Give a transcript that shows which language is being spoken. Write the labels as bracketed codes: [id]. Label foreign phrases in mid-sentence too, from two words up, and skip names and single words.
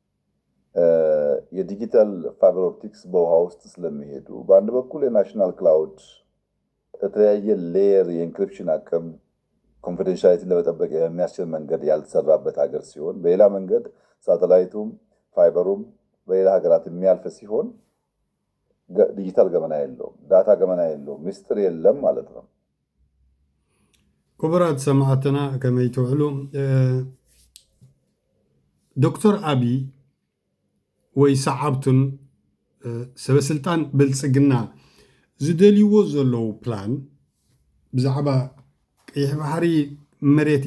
[am] የዲጂታል ፋይበር ኦፕቲክስ በውሃ ውስጥ ስለሚሄዱ በአንድ በኩል የናሽናል ክላውድ የተለያየ ሌየር የኢንክሪፕሽን አቅም ኮንፊደንሻሊቲን ለመጠበቅ የሚያስችል መንገድ ያልተሰራበት ሀገር ሲሆን፣ በሌላ መንገድ ሳተላይቱም ፋይበሩም በሌላ ሀገራት የሚያልፍ ሲሆን ዲጂታል ገመና የለውም፣ ዳታ ገመና የለውም፣ ምስጢር የለም ማለት ነው። [ti] ክቡራት ሰማዕትና ከመይ ትውዕሉ ዶክተር አብይ ወይ ሰዓብቱን ሰበስልጣን ብልጽግና ዝደልይዎ ዘለዉ ፕላን ብዛዕባ ቀይሕ ባሕሪ መሬት